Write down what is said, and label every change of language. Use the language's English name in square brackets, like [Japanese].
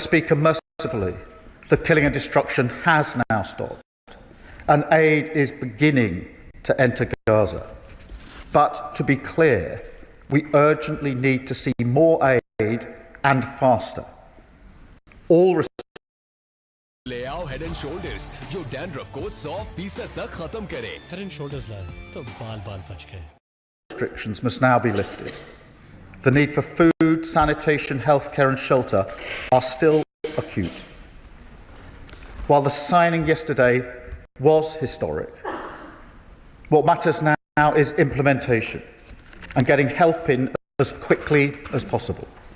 [English] Speaker, mercifully, the killing and destruction has now stopped, and aid is beginning to enter Gaza. But to be clear, we urgently need to see more aid and faster. All [Hindi] ले आओ head and shoulders जो dandruff को 100% तक खत्म करे। Head and shoulders लाए तो बाल बच गए। [English] Restrictions must now be lifted. The need for food, sanitation, healthcare and shelter are still acute. While the signing yesterday was historic, what matters now is implementation and getting help in as quickly as possible.